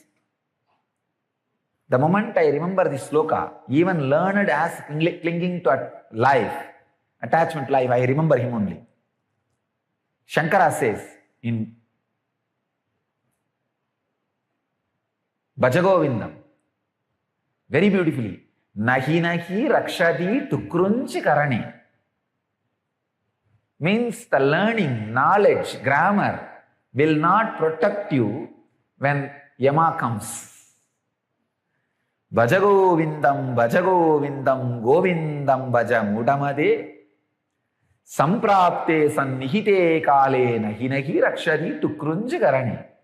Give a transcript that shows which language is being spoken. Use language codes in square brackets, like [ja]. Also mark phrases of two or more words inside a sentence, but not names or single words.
[en] The moment I remember this sloka, even learned as clinging to life, attachment life, I remember him only. Shankara says in Bhajagovindam, very beautifully, [sa] नहि नहि रक्षति डुकृञ् करणे. [en] Means the learning, knowledge, grammar will not protect you when Yama comes. [sa] भजगोविन्दं, भजगोविन्दं, गोविन्दं भज मूढमते, सम्प्राप्ते सन्निहिते काले नहि नहि रक्षति डुकृञ् करणे.